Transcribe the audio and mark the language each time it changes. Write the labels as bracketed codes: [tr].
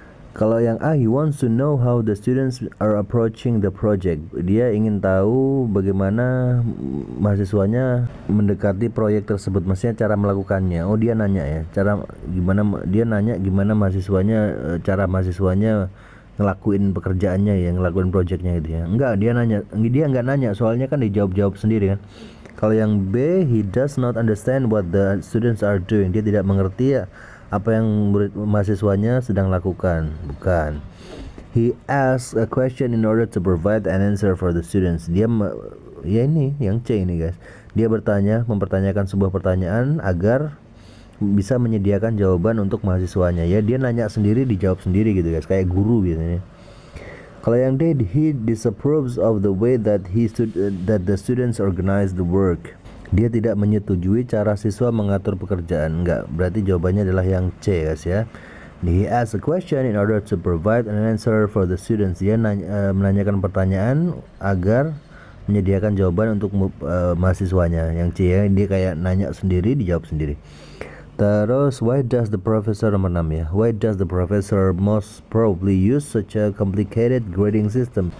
[id] Kalau yang A, [en] he wants to know how the students are approaching the project. [id] Dia ingin tahu bagaimana mahasiswanya mendekati proyek tersebut, maksudnya cara melakukannya. Oh, dia nanya ya, gimana mahasiswanya, cara mahasiswanya ngelakuin pekerjaannya ya, ngelakuin projectnya gitu ya. Enggak, dia enggak nanya, soalnya kan dijawab sendiri kan. Kalau yang B, [en] he does not understand what the students are doing. [id] Dia tidak mengerti ya apa yang mahasiswanya sedang lakukan. Bukan. [en] He asks a question in order to provide an answer for the students. [id] Dia ya ini yang C ini guys. Dia mempertanyakan sebuah pertanyaan agar bisa menyediakan jawaban untuk mahasiswanya. Ya, dia nanya sendiri dijawab sendiri gitu guys, kayak guru biasanya. Kalau yang D, [en] he disapproves of the way that the students organize the work. [id] Dia tidak menyetujui cara siswa mengatur pekerjaan. Enggak, berarti jawabannya adalah yang C guys ya. [en] He asks a question in order to provide an answer for the students. [id] Dia menanyakan pertanyaan agar menyediakan jawaban untuk mahasiswanya. Yang C ya, dia kayak nanya sendiri dijawab sendiri. [en] Terus, why does the professor, [id] nomor 6 ya, [en] why does the professor most probably use such a complicated grading system?